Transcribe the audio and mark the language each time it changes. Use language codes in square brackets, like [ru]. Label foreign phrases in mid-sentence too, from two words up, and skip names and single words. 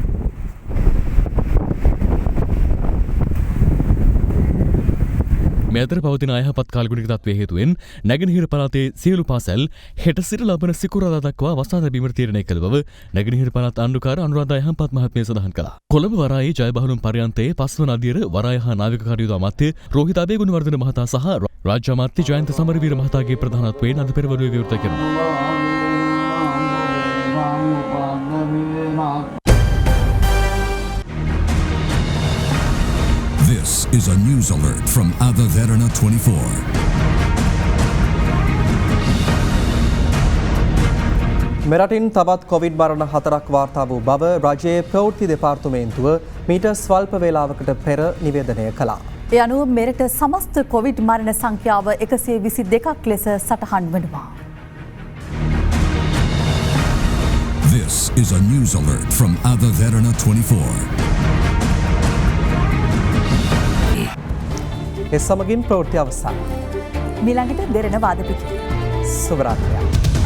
[si] මේ අතර පවතින අයහපත් කාලගුණික තත්ත්වයේ හේතුවෙන් නැගෙනහිර පළාතේ සියලු පාසල් හෙට සිට ලබන සිකුරාදා දක්වා වසා තැබීමට තීරණය කළ බව නැගෙනහිර පළාත් ආණ්ඩුකාර අනුරාධා යහපත් මහත්මිය සඳහන් කළා. කොළඹ වරායේ ජයබහලුම් පර්යන්තයේ පස්වන අදියර වරාය හා නාවික කටයුතු අමාත්‍ය රෝහිත අබේගුණවර්ධන මහතා සහ රාජ්‍ය අමාත්‍ය ජයන්ත සමරවීර මහතාගේ ප්‍රධානත්වයෙන් අද පෙරවරුවේ විවෘත කෙරුණා. [en] This is a news alert from Ada Verana 24. [si] මෙරටින් තවත් කොවිඩ් මරණ 4ක් වාර්තා වූ බව රජයේ ප්‍රවෘත්ති දෙපාර්තමේන්තුව මීට ස්වල්ප වේලාවකට පෙර නිවේදනය කළා. ඒ අනුව මෙරට සමස්ත කොවිඩ් මරණ සංඛ්‍යාව 122ක් ලෙස සටහන් වනවා. [en] This is a news alert from Ada Verana 24. [si] ඒ සමගින් ප්‍රවෘත්ති අවසන්. මීළඟට දෙරණ වාද පිටි. සුබ රාත්‍රියක්.